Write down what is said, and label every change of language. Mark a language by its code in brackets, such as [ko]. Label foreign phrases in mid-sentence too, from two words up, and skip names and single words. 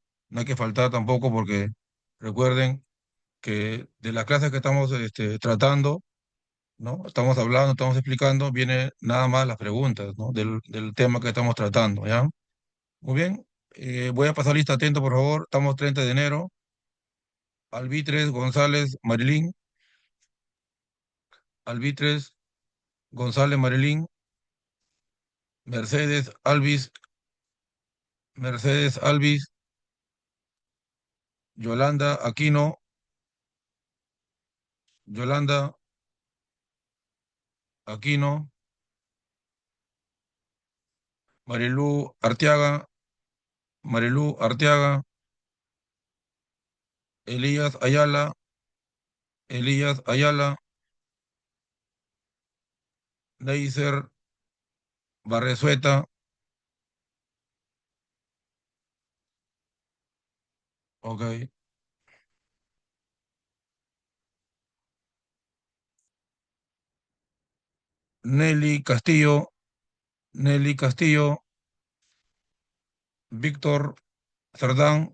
[es] No hay que faltar tampoco porque recuerden que de las clases que estamos tratando, ¿no? Estamos hablando, estamos explicando, viene nada más las preguntas, ¿no? Del tema que estamos tratando, ¿ya? Muy bien. Voy a pasar lista atento, por favor. Estamos 30 de enero. Albitres González Marilín. Albitres González Marilín. Mercedes Alvis. Mercedes Alvis. Yolanda Aquino. Yolanda Aquino. Marilú Arteaga. Marilú Arteaga. Elías Ayala. Elías Ayala. Neiser Barresueta. Ok. Nelly Castillo. Nelly Castillo. Víctor Cerdán.